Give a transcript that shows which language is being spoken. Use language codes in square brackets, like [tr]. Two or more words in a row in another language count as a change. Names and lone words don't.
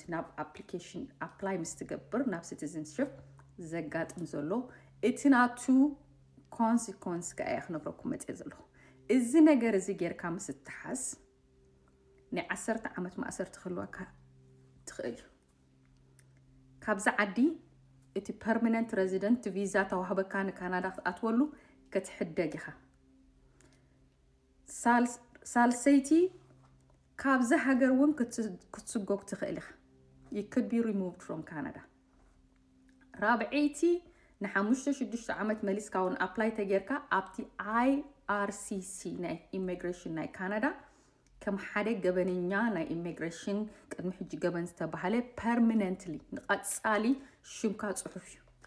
[ti] ናብ ኣፕሊኬሽን ኣፕላይ ምስ ትገብር ናብ ሲቲዝንሽፕ ዘጋጥም ዘሎ እቲ ናቱ ኮንሲኮንስ ከ ክነግረኩም መፅእ ዘለኹ። እዚ ነገር እዚ ጌርካ ምስ እትሓዝ ን10 ዓመት ማእሰር ትኽልወካ ትኽእል እዩ። ካብዛ ዓዲ እቲ [en] permanent resident visa [ti] ተዋህበካ ንካናዳ ክትኣትወሉ ክትሕደግ ኢኻ። ሳልሰይቲ ካብዛ ሃገር እውን ክትስጎግ ትኽእል ኢኻ። [en] you could be removed from Canada። [ti] ራብዐይቲ ን5-6 ዓመት መሊስካ እውን ኣፕላይ ተጌርካ ኣብቲ IRCC ናይ ኢሚግሬሽን ናይ ካናዳ ከም ሓደ ገበነኛ ናይ ኢሚግሬሽን ቅድሚ ሕጂ ገበን ዝተባሃለ ፐርማነንትሊ ንቐፃሊ ሽምካ ፅሑፍ እዩ።